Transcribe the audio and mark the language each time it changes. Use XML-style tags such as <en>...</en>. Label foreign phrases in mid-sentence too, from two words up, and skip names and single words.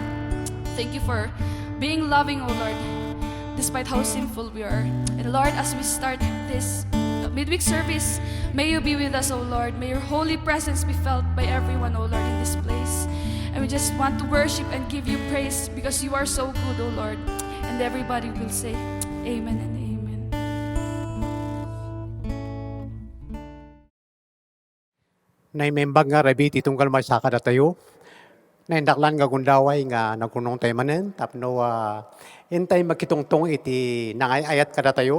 <en>Thank you for being loving, O Lord, despite how sinful we are. And Lord, as we start this midweek service, may you be with us, O Lord. May your holy presence be felt by everyone, O Lord, in this place. And we just want to worship and give you praise because you are so good, O Lord. And everybody will say, Amen and Amen.</en> <ilo>Naimembag nga rabi titunggal may saka na tayo. Naindaklan nga gundaway nga nagkunong tayo manen. Tapno intay magkitungtong iti nangayayat kada tayo.</ilo>